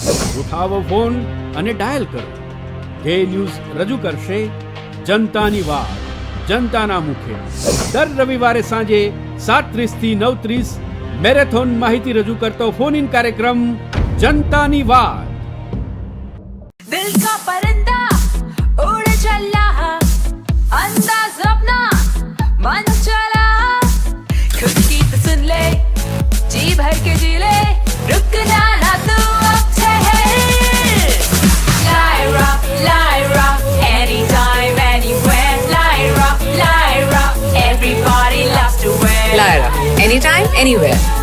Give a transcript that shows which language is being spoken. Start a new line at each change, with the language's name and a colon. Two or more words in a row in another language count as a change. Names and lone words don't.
Gujarati: ઉઠાવો ફોન અને ડાયલ કરો. કે ન્યૂઝ રજૂ કરશે જનતાની વાત, જનતાના મુખે. દર રવિવારે સાંજે 7:30 થી 9:30 મેરેથોન માહિતી રજૂ કરતો ફોન ઇન કાર્યક્રમ જનતાની વાત.
Hindi: दिल का परिंदा उड़ चला, अंदाज अपना मन चला, खुद की तो सुन ले, जी भर के जी ले, रुकना ना तू अब ठहर.
English: Lyra, anytime, anywhere. Lyra, everybody loves to wear. Lyra, anytime, anywhere.